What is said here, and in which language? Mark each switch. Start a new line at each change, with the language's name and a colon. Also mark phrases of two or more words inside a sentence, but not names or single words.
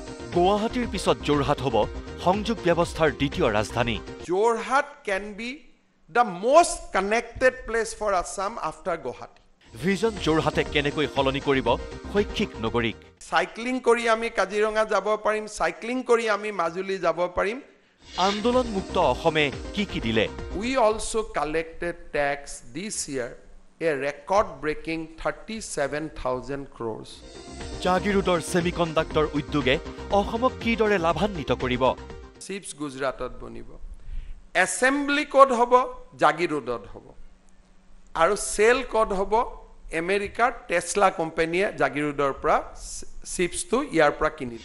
Assamese: গুৱাহাটীৰ পিছত যোৰহাট হ'ব সংযোগ ব্যৱস্থাৰ দ্বিতীয় ৰাজধানী।
English: Jorhat can be the most connected place for Assam after Guwahati.
Assamese: ভিজন যোৰহাটে কেনেকৈ সলনি কৰিব শৈক্ষিক নগৰীক। সাইক্লিং কৰি আমি কাজিৰঙা যাব পাৰিম, সাইক্লিং কৰি আমি মাজুলী যাব পাৰিম। আন্দোলন মুক্ত অসমে কি দিলে?
English: We also collected tax this year a record breaking 37,000 crores.
Assamese: জাগিৰোডৰ সেমিকণ্ডাক্টৰ উদ্যোগে অসমক কিদৰে লাভান্বিত কৰিব? চিপছ গুজৰাটত বনিব,
English: assembly code
Assamese: হ'ব জাগিৰোডত হ'ব, আৰু
English: cell code
Assamese: হ'ব আমেৰিকাৰ টেসলা কোম্পানীয়ে জাগিৰোডৰ পৰা চিপছটো ইয়াৰ পৰা কিনিলে।